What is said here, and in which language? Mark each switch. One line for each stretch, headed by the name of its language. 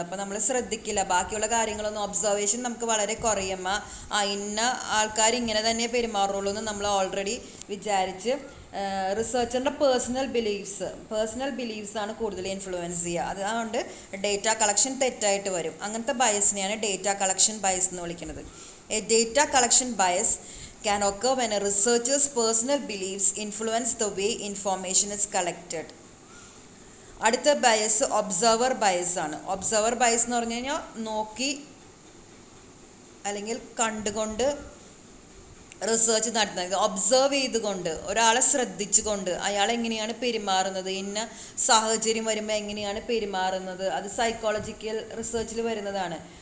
Malayalam: അപ്പോൾ നമ്മൾ ശ്രദ്ധിക്കില്ല, ബാക്കിയുള്ള കാര്യങ്ങളൊന്നും ഒബ്സർവേഷൻ നമുക്ക് വളരെ കുറയുമ്പോൾ ഇന്ന ആൾക്കാർ ഇങ്ങനെ തന്നെ പെരുമാറുള്ളൂ എന്ന് നമ്മൾ ഓൾറെഡി വിചാരിച്ച് റിസർച്ചറിൻ്റെ പേഴ്സണൽ ബിലീവ്സ് ആണ് കൂടുതൽ ഇൻഫ്ലുവൻസ് ചെയ്യുക. അതുകൊണ്ട് ഡേറ്റ കളക്ഷൻ തെറ്റായിട്ട് വരും. അങ്ങനത്തെ ബയസിനെയാണ് ഡേറ്റ കളക്ഷൻ ബയസ് എന്ന് വിളിക്കുന്നത്.
English: A data collection bias can occur when a researcher's personal beliefs influence the way information is collected.
Malayalam: അടുത്ത ബയസ് ഒബ്സർവർ ബയസ് ആണ്. ഒബ്സർവർ ബയസ് എന്ന് പറഞ്ഞു കഴിഞ്ഞാൽ നോക്കി അല്ലെങ്കിൽ കണ്ടുകൊണ്ട് റിസർച്ച് നടത്തുന്നത്. ഒബ്സർവ് ചെയ്തുകൊണ്ട്, ഒരാളെ ശ്രദ്ധിച്ചുകൊണ്ട് അയാൾ എങ്ങനെയാണ് പെരുമാറുന്നത്, ഇന്ന സാഹചര്യം വരുമ്പോൾ എങ്ങനെയാണ് പെരുമാറുന്നത്, അത് സൈക്കോളജിക്കൽ റിസർച്ചിൽ വരുന്നതാണ്.